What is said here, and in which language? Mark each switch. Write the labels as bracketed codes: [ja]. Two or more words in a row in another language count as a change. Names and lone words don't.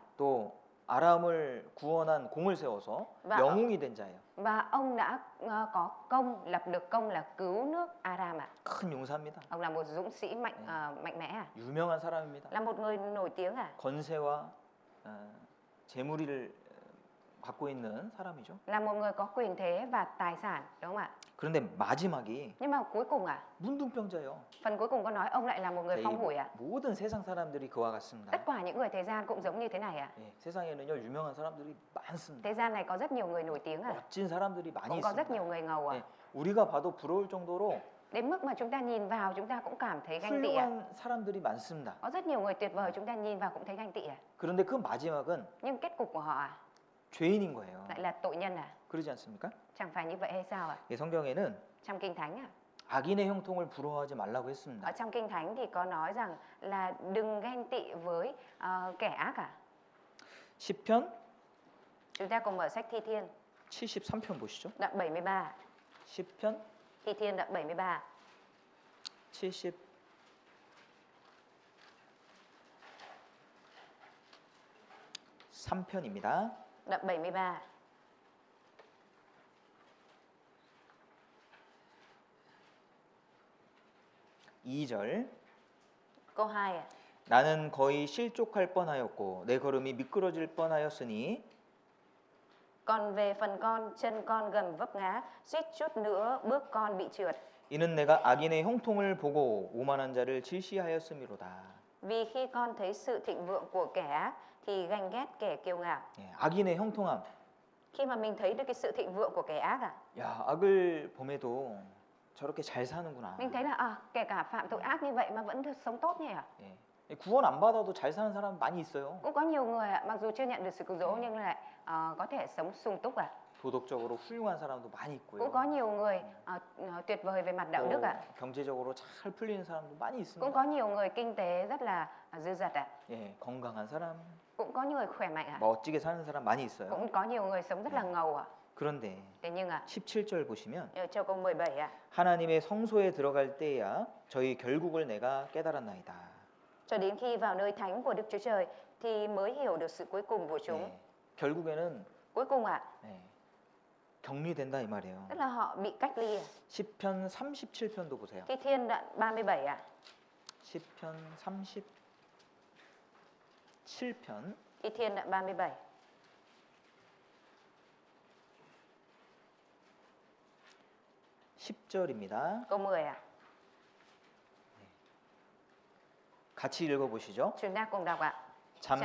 [ko] 또 아람을 구원한 공을 세워서 [vi] Và- [ko] 영웅이 된 자예요. [vi] Và ông đã có công, lập được công là cứu nước Aram ạ. [ko] 큰 용사입니다. [vi] Ông là một dũng sĩ mạnh mẽ à? [ko] 유명한 사람입니다. [vi] Là một người nổi tiếng à? [ko] 권세와 재물을 갖고 있는 사람이죠. [vi] Là một người có quyền thế và tài sản đúng không ạ? [ko] 그런데 마지막이 [vi] Nhưng mà cuối cùng à? [ko] 문둥병자예요. [vi] Phần cuối cùng có nói ông lại là một người [ko] 자, [vi] phong hủi à? [ko] 모든 세상 사람들이 그와 같습니다. [vi] Tất cả những người thế gian cũng giống như thế này à? [ko] 예, 세상에는요 유명한 사람들이 많습니다. [vi] Thế gian này có rất nhiều người nổi tiếng à? [ko] 멋진 사람들이 많이 [vi] Cũng có rất [ko] 있습니다. [vi] nhiều người ngầu à? [ko] 예, 우리가 봐도 부러울 정도로 [vi] Đến mức mà chúng ta nhìn vào chúng ta cũng cảm thấy ganh tị à? [ko] 훌륭한 사람들이 많습니다. [vi] Có rất nhiều người tuyệt vời chúng ta nhìn vào cũng thấy ganh tị à? [ko] 그런데 그 마지막은 [vi] Nhưng kết cục của họ à? [ko] 죄인인 거예요. [vi] Lại là tội nhân à? [ko] 그러지 않습니까? [vi] Chẳng phải như vậy hay sao à? [ko] 예, 성경에는 [vi] Trong Kinh Thánh à? [ko] 악인의 형통을 부러워하지 말라고 [vi] Ở [ko] 했습니다. [vi] trong Kinh Thánh thì có nói rằng là đừng ganh tị với kẻ ác à? [ko] 시편 [vi] Chúng ta cùng mở sách Thi Thiên, [ko] 73편 보시죠. [vi] đoạn 73. [ko] 시편 [vi] Thi Thiên đoạn 73. [ko] 73편입니다. [vi] Đoạn 73. [ko] 이절 [vi] Câu 2 à? [ko] 나는 거의 실족할 뻔하였고 내 걸음이 미끄러질 뻔하였으니 [vi] Còn về phần con, chân con gần vấp ngã, suýt chút nữa bước con bị trượt. [ko] 이는 내가 악인의 형통을 보고 오만한 자를 질시하였음이로다. [vi] Vì khi con thấy sự thịnh vượng của kẻ ác thì ganh ghét kẻ kiêu ngạo. [ko] 예, 악인의 형통함. [vi] Khi mà mình thấy được cái sự thịnh vượng của kẻ ác à, [ko] 야, 악을 범해도 저렇게 잘 사는구나. [vi] mình thấy là kể cả phạm tội ác như vậy mà vẫn được sống tốt nhỉ? [ko] 예. 구원 안 받아도 잘 사는 사람 많이 있어요. [vi] Cũng có nhiều người mặc dù chưa nhận được sự cứu rỗi nhưng lại có thể sống sung túc à. [ko] 도덕적으로 훌륭한 사람도 많이 있고요. [vi] Cũng có nhiều người tuyệt vời về mặt đạo đức ạ. [ko] 경제적으로 잘 풀리는 사람도 많이 [vi] Cũng [ko] 있습니다. [vi] có nhiều người kinh tế rất là dư dật ạ. [ko] 예, 건강한 사람, [vi] Cũng có nhiều người khỏe mạnh ạ. [ko] 멋지게 사는 사람 많이 있어요. [vi] Cũng có nhiều người sống rất là ngầu ạ. [ko] 그런데 [vi] Thế nhưng [ko] 17절 보시면 [vi] ở châu câu 17 ạ. [ko] 하나님의 성소에 들어갈 때야 저희 결국을 내가 깨달았나이다. [vi] Cho đến khi vào nơi thánh của Đức Chúa Trời thì mới hiểu được sự cuối cùng của chúng. [ko] 예, 결국에는 [vi] Cuối cùng ạ, [ko] 예, 격리된다 이 말이에요. [vi] tức là họ bị cách ly ạ. [ko] 시편 37편도 보세요. [vi] Thi Thiên đoạn 37 ạ. [ko] 시편 37편 [vi] Thi Thiên đoạn 37. [ko] 10절입니다. [vi] Câu 10 ạ. [ko] 같이 읽어보시죠. [vi] Chúng ta cùng đọc ạ. Chẳng